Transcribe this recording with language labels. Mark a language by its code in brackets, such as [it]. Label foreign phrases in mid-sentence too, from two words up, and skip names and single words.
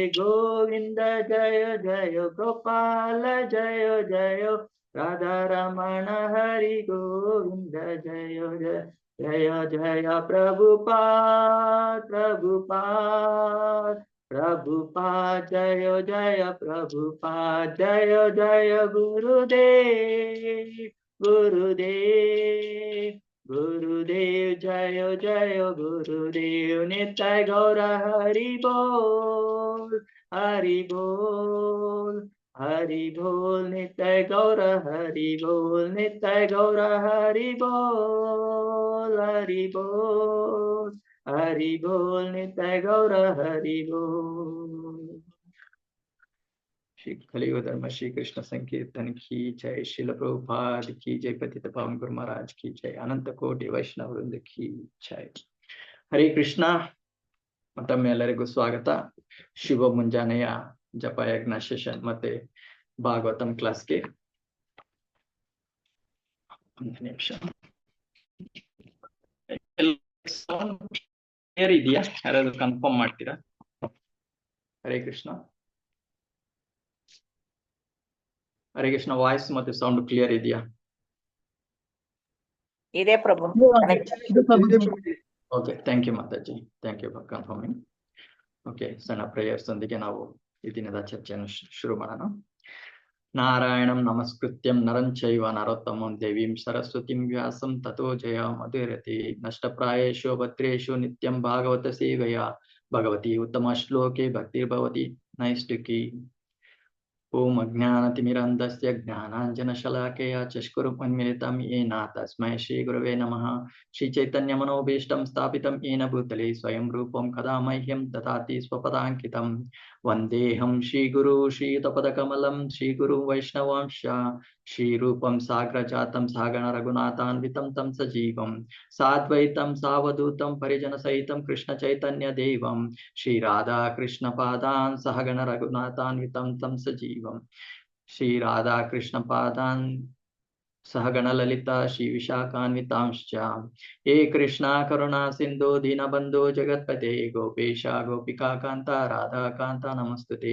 [hi] गोविंद जय जय गोपाल जय जय राधा रमण हरि गोविंद जय जय जय जय प्रभुपाद जय जय प्रभुपाद जय जय गुरुदेव जय जय गुरुदेव। नित्य गौर हरि बोल हरि बोल नित्य गौर हरि बोल नित्य गौर हरि बोल हरि बोल नित्य गौर हरि बोल। श्री कलियुग धर्म श्री कृष्ण संकीर्तन की जय। शिल प्रभुपाद की जय। पतित पावन गुरु महाराज की जय। अनंत कोटि वैष्णव वृंद की जय। हरे कृष्ण। [kn] ಮತ್ತೊಮ್ಮೆ ಎಲ್ಲರಿಗೂ ಸ್ವಾಗತ. ಶುಭ ಮುಂಜಾನೆಯ ಜಪಯಜ್ಞ ಸೆಷನ್ ಮತ್ತೆ ಭಾಗವತಂ ಕ್ಲಾಸ್ಗೆ ಒಂದು ನಿಮಿಷ. ಕ್ಲಿಯರ್ ಇದೆಯಾ? ಯಾರಾದ್ರೂ ಕನ್ಫರ್ಮ್ ಮಾಡ್ತೀರಾ? ಹರೇ ಕೃಷ್ಣ. ಹರೇ ಕೃಷ್ಣ. ವಾಯ್ಸ್ ಮತ್ತೆ [en] sound clear [kn] ಇದೆಯಾ? ಇದೆ ಪ್ರಭು. [en] OK, thank you mataji. Thank you for confirming. [kn] ಓಕೆ, ಸಣ್ಣ ಪ್ರೇಯರ್ಸ್ ಒಂದಿಗೆ ನಾವು ಈ ದಿನದ ಚರ್ಚೆಯನ್ನು ಶುರು ಮಾಡೋಣ. [sa] ನಾರಾಯಣಂ ನಮಸ್ಕೃತ್ಯಂ ನರಂ ಚೈವ ನರೋತ್ತಮಂ ದೇವೀಂ ಸರಸ್ವತಿಂ ವ್ಯಾಸಂ ತಥೋ ಜಯ ಮಧುರತಿ. ನಷ್ಟಪ್ರಾಯೇಷು ಭದ್ರೇಷು ನಿತ್ಯಂ ಭಾಗವತ ಸೇವೆಯ ಭಗವತಿ ಉತ್ತಮ ಶ್ಲೋಕೆ ಭಕ್ತಿರ್ಭವತಿ ನೈಷ್ಠಿಕಿ. ಓಂ ಅಜ್ಞಾನತಿಮಿರಂಧಸ್ಯ ಜ್ಞಾನಾಂಜನಶಲಾಕೆಯ ಚಕ್ಷುರುನ್ಮಿಲಿತಂ ಯೇನ ತಸ್ಮೈ ಶ್ರೀ ಗುರವೇ ನಮಃ. ಶ್ರೀ ಚೈತನ್ಯ ಮನೋಭೀಷ್ಟಂ ಸ್ಥಾಪಿತಂ ಯೇನ ಭೂತಲೆ ಸ್ವಯಂ ರೂಪಂ ಕದಾ ಮಹ್ಯಂ ದದಾತಿ ಸ್ವಪದಾಂಕಿತಂ. ವಂದೇಹಂ ಶ್ರೀಗುರು ಶ್ರೀಯುತಪದಕಮಲಂ ಶ್ರೀಗುರು ವೈಷ್ಣವಾಂಶ ಶ್ರೀರೂಪಂ ಸಾಗ್ರಜಾತಂ ಸಹಗಣ ರಘುನಾಥಾನ್ವಿತಂ ತಂ ಸಜೀವಂ ಸಾದ್ವೈತಂ ಸಾವಧೂತಂ ಪರಿಜನ ಸಹಿತಂ ಕೃಷ್ಣ ಚೈತನ್ಯ ದೇವಂ ಶ್ರೀ ರಾಧಾ ಕೃಷ್ಣ ಪಾದಾನ್ ಸಹಗಣ ರಘುನಾಥಾನ್ವಿತಂ ತಂ ಸಜೀವಂ ಶ್ರೀ ರಾಧಾ ಕೃಷ್ಣ ಪಾದಾನ್ सहगण ललिता श्री विशाखान्वितांश्च। हे कृष्णा करुणा सिंधु दीनबंधु जगत्पते गोपेश गोपिका कांता राधा कांता नमस्तुते।